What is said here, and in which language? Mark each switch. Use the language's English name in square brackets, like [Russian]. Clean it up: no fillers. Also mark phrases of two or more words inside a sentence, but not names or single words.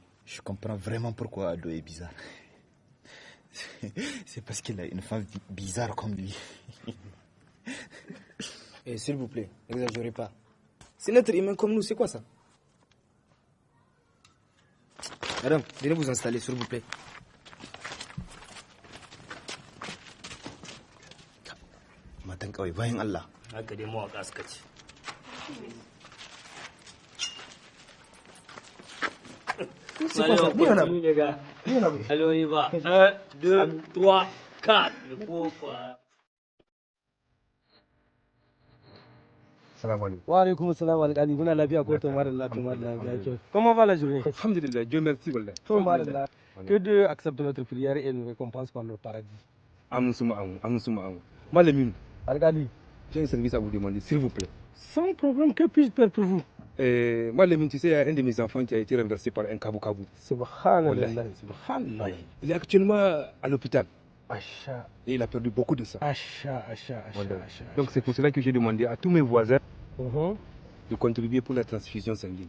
[French] Je comprends vraiment pourquoi Ado est bizarre. C'est parce qu'il a une femme bizarre comme lui. Et s'il vous plaît, n'exagérez pas. C'est notre humain comme nous, c'est quoi ça? Madame, venez vous installer, s'il vous plaît. [Hausa] Matan kawai bayan Allah. Haka dai mawaƙa suka ce. [French] C'est quoi ça? Viens là. Allez, on y va. 1, 2, 3, 4. Le pauvre. [Arabic] سلام عليكم. وعليكم سلام عليكم. [Hausa] Muna lafiya ko to mara lafiya. [French] Comment va la journée? Alhamdulillah, Dieu merci wallah. To mara que Dieu accepte notre prière et nous récompense par le paradis. [Hausa] Amin suma amin. Malamin. [French] Algali, j'ai un service à vous demander, s'il vous plaît. Sans problème, que puis-je faire pour vous? Malamin, tu sais, il y a un de mes enfants qui a été renversé par un kabou-kabou. [Arabic] سبحان الله. سبحان الله. [French] Il est actuellement à l'hôpital. [Hausa] Acha. [French] Et il a perdu beaucoup de sang. [Hausa] Acha. [French] Donc c'est pour cela que j'ai demandé à tous mes voisins de contribuer pour la transfusion sanguine.